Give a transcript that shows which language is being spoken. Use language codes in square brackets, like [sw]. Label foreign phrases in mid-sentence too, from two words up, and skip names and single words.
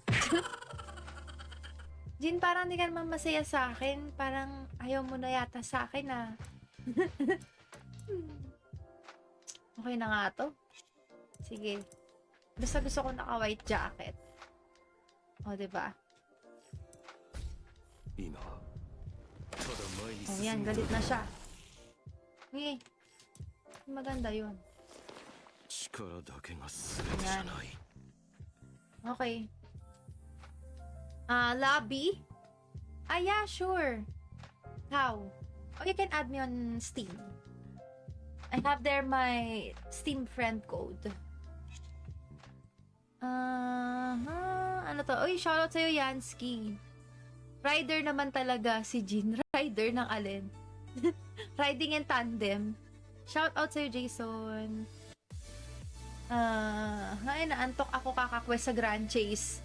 [tl] Jin, parang di ka naman masaya sa akin. Parang ayaw mo na yata sa akin, Okay na nga to. Sige. Basta gusto ko naka-white jacket. Diba? [ja] いいな。ただ前に [tl] Oh, [ja] 進 [tl] yan, [ja] む [tl] galit na siya. Eh, maganda yun. [ja] 力だけが全てじゃない。 [en] Okay. Lobby? Yeah, sure. How? Oh, you can add me on Steam. I have there my Steam friend code. [tl] Ano to? Uy, shoutout sa'yo, Yansky. Rider naman talaga si Jin. Rider ng alin? [en] Riding in tandem. [tl] Shoutout sa'yo, Jason. Ay, naantok ako kakakwest sa Grand Chase.